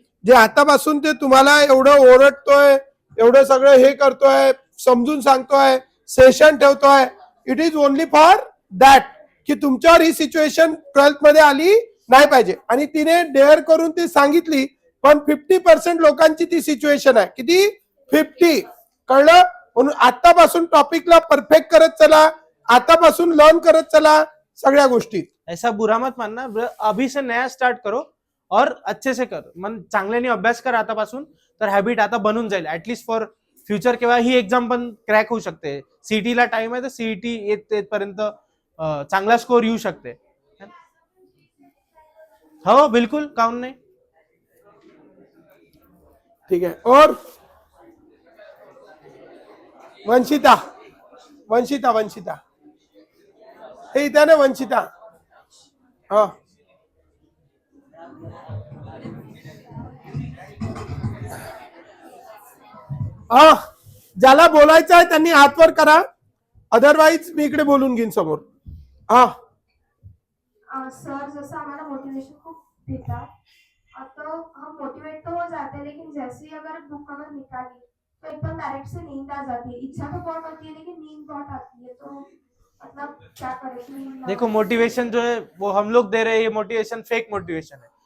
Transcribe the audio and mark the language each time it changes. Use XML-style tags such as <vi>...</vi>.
<mr>जे आतापासून ते तुम्हाला एवढं ओरडतोय, एवढं सगळं हे करतोय, समजून सांगतोय, सेशन ठेवतोय,</mr> <en>it is only for that</en> <mr>की तुमच्यावर ही सिच्युएशन 12th मध्ये आली नाही पाहिजे. आणि तिने डेअर करून ती सांगितली. पण 50% लोकांची ती सिच्युएशन आहे. किती? 50. कळलं? म्हणून आतापासून टॉपिकला परफेक्ट करत चला, आतापासून लर्न करत चला सगळ्या गोष्टी.</mr> <hi>ऐसा बुरा मत मानना, अभी से नया स्टार्ट करो और अच्छे से कर.</hi> <mr>मन चांगल्याने अभ्यास कर आतापासून, तर हॅबिट आता बनून जाईल</mr> <en>At least for future.</en> <mr>केव्हा ही एक्झाम पण क्रॅक होऊ शकते. सीईटीला टाइम आहे तर सीईटी येतपर्यंत चांगला स्कोर येऊ शकते. हो बिलकुल, काउन नाही. ठीक आहे. और वंशिता वंशिता वंशिता हे इथे ना वंशिता. हा हा ज्याला बोलायचं आहे त्यांनी हात वर करा, अदरवाईज मी इकडे बोलून घेईन समोर. हा</mr> <hi>सर जैसा हमारा मोटिवेशन खूब देता, तो हम मोटिवेट तो हो जाते हैं, लेकिन जैसे ही अगर बुक अगर निकाली तो एकदम डायरेक्ट से नींद आ जाती है. इच्छा तो बहुत होती है लेकिन नींद बहुत आती है. तो मतलब क्या करें? देखो मोटिवेशन जो है वो हम लोग दे रहे हैं, ये मोटिवेशन फेक मोटिवेशन है.</hi>